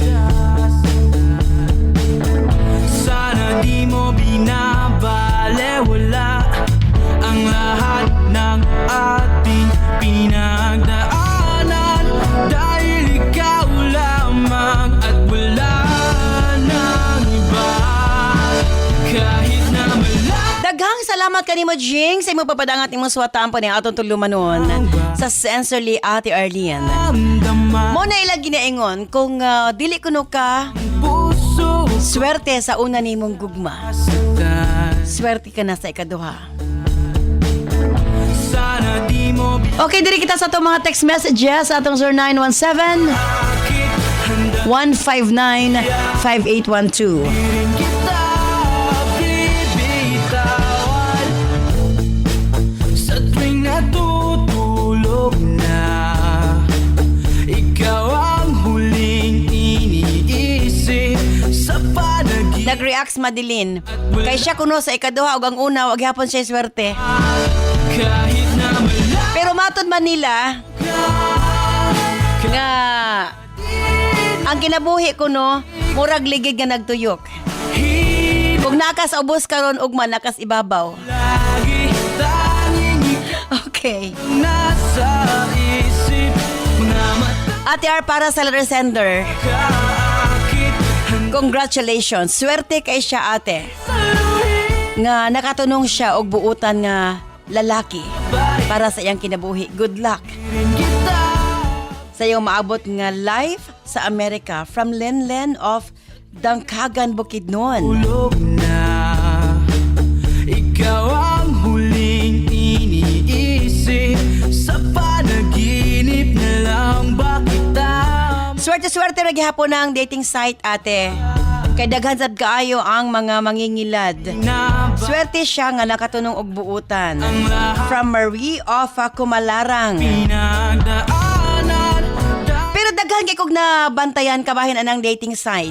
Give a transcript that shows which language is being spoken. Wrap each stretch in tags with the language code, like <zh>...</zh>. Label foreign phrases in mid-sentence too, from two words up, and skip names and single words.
<tl>Sana di mo binabalewala ang lahat ng ating pinagdaanan, dahil ikaw lamang at wala nang iba. Kahit na</tl> <ceb>Daghang salamat kanimo Jing sa imong papadangat imong suwatan pa ni atong tulumanon sa Sensorly Ate Arlene.</ceb> <tl>maramdaman</tl> <ceb>Mo na ilang ginaingon kung dili kuno ka</ceb> <tl>puso</tl> <ceb>swerte sa una nimong gugma.</ceb> <tl>saktan.</tl> <ceb>Swerte ka na sa ikaduha.</ceb> <tl>Sana di mo</tl> <ceb>Okay, diri kita sa itong mga</ceb> <en>text messages</en> <ceb>sa atong 0917 159 5812.</ceb> <tl>rin kita bibitawan. Sa tuwing natutulog na, ikaw ang huling iniisip sa panaginip.</tl> <ceb>Nag-reacts Madeline. Kay siya kuno sa ikaduha ug ang una wag gyapon siya swerte.</ceb> <tl>Kahit na</tl> <ceb>Pero matod man nila nga ang kinabuhi kuno murag ligid nga nagtuyok.</ceb> <tl>malahit,</tl> <ceb>Kung nakas ubos karon ugma nakas ibabaw.</ceb> <tl>lagi tanging ikaw</tl> <ceb>Okay.</ceb> <tl>nasa isip. Mga mata</tl> <ceb>Ate R para sa letter sender.</ceb> <tl>kaakit,</tl> <ceb>Congratulations. Swerte kay siya ate. Nga nakatunong siya og buutan nga lalaki para sa iyang kinabuhi.</ceb> <en>Good luck.</en> <tl>rin kita.</tl> <ceb>Sa iyong maabot nga life sa Amerika from Lenlen of Dangkagan, Bukidnon.</ceb> <tl>Tulog na, ikaw ang huling iniisip. Sa panaginip na lang ba kita?</tl> <ceb>Swerte-swerte ra gihapon ang</ceb> <en>dating site</en> <ceb>ate. Kay daghan sad kaayo ang mga mangingilad.</ceb> <tl>Na ba</tl> <ceb>Swerte siya nga nakatunong og buutan.</ceb> <tl>ang lahat</tl> <en>From Marie of Kumalarang.</en> <tl>pinagdaanan?</tl> <ceb>Pero daghan kay kog na bantayan kabahin anang</ceb> <en>dating site.</en>